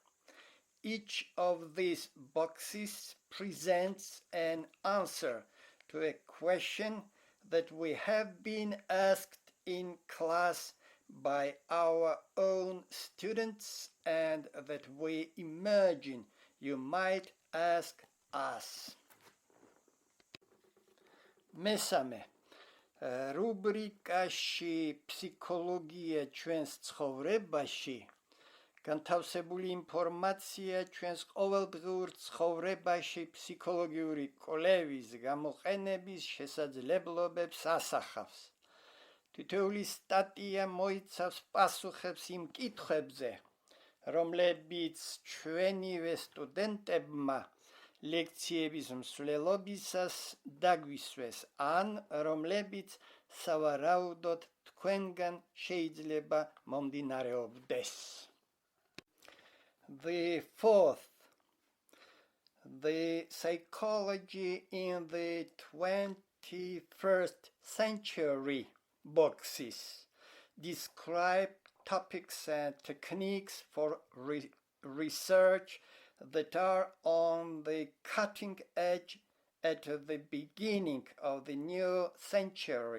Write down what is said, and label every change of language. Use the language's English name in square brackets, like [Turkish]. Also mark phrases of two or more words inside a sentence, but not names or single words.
[English] Each of these boxes presents an answer to a question that we have been asked in class by our own students and that we imagine you might ask us. [Georgian] მესამე, რუბრიკაში ფსიქოლოგია ჩვენს ცხოვრებაში განთავსებული ინფორმაცია ჩვენს ყოველდღიურ ცხოვრებაში ფსიქოლოგიური კვლევის გამოყენების შესაძლებლობებს ასახავს. თითოეული სტატია მოიცავს პასუხებს იმ კითხვებზე, რომლებიც ჩვენივე სტუდენტებმა ლექციების მსვლელობისას დაგვისვეს, ან რომლებიც სავარაუდოდ თქვენგან შეიძლება მომდინარეობდეს. [English] The fourth, the psychology in the 21st century boxes describe topics and techniques for research that are on the cutting edge at the beginning of the new century.